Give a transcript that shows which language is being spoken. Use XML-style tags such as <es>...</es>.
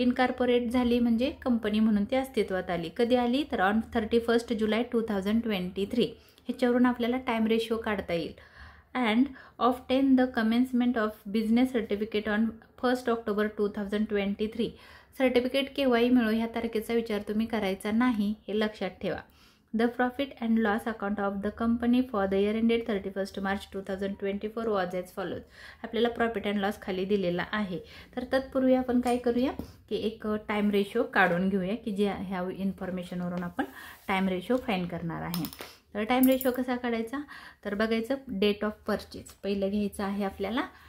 <mr>Incorporate झाली म्हणजे company म्हणून ते अस्तित्वात आली। कधी आली तर ऑन 31 जुलै 2023। ह्याच्यावरून आपल्याला टाइम रेशो काढता येईल।</mr> <en>And often the commencement of business certificate on 1 October 2023।</en> <mr>Certificate केव्हाही मिळो ह्या तारखेचा विचार तुम्ही करायचा नाही, हे लक्षात ठेवा।</mr> <en>The profit and loss account of the company for the year ended 31 March 2024 was as follows.</en> <mr>आपल्याला प्रॉफिट अँड लॉस खाली दिलेला आहे। तर तत्पूर्वी आपण काय करूया की एक टाइम रेशो काढून घेऊया की जे ह्या इन्फॉर्मेशनवरून आपण टाइम रेशो फाइंड करणार आहे। तर टाइम रेशो कसा काढायचा, तर बघायचं डेट ऑफ परचेज पहिलं घ्यायचं आहे आपल्याला।</mr>